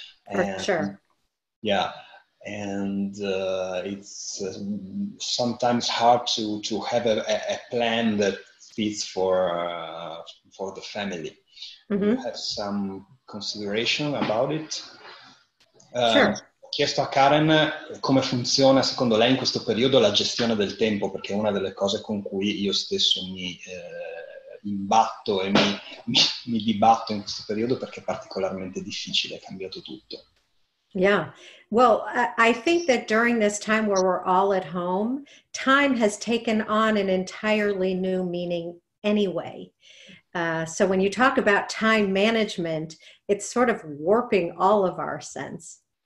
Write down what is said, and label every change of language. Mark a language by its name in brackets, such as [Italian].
[English] For sure. Yeah, and it's sometimes hard to have a plan that fits for the family. Mm-hmm. You have some consideration about it? Sure. [Italian] Ho chiesto a Karen come funziona secondo lei in questo periodo la gestione del tempo, perché è una delle cose con cui io stesso mi imbatto e mi dibatto in questo periodo, perché è particolarmente difficile, è cambiato tutto. [English] Yeah. Well, I think that during this time where we're all at home, time has taken on an entirely new meaning anyway. So when you talk about time management, it's sort of warping all of our sense.